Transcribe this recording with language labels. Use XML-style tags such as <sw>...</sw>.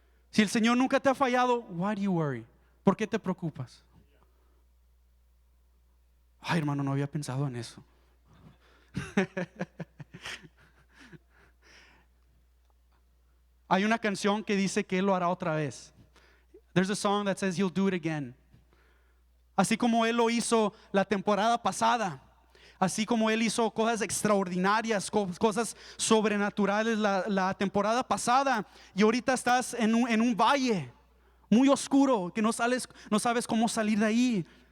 <es>Si el Señor nunca te ha fallado,</es> <en>why do you worry?</en> <es>¿Por qué te preocupas? Ay, hermano, no había pensado en eso. Hay una canción que dice que Él lo hará otra vez.</es> <en>There's a song that says He'll do it again.</en> <es>Así como Él lo hizo la temporada pasada, así como Él hizo cosas extraordinarias, cosas sobrenaturales la temporada pasada, y ahorita estás en un valle muy oscuro que no sabes cómo salir de ahí.</es>